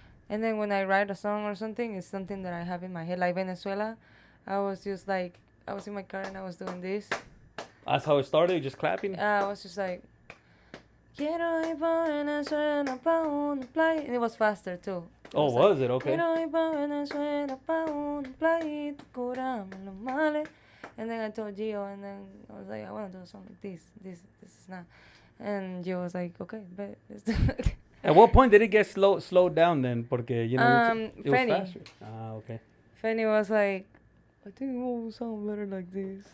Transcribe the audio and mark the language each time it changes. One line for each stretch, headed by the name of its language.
English: And then when I write a song or something, it's something that I have in my head. Like Venezuela, I was just like, I was in my car and I was doing this. That's how it started, just clapping? I was just like,
Spanish: quiero ir pa' Venezuela pa' un play.
English: And it was faster too. Oh, was it? Okay.
Spanish: Quiero ir pa' Venezuela pa' un play, curame los males.
English: And then I told Gio, and then I was like, I want to do a song like this. This is not. And Gio was like, okay, bet, let's do it. At what point did it get slowed down then? Porque, it was Fanny. faster. Okay. Fanny was like, I think it will sound better like this.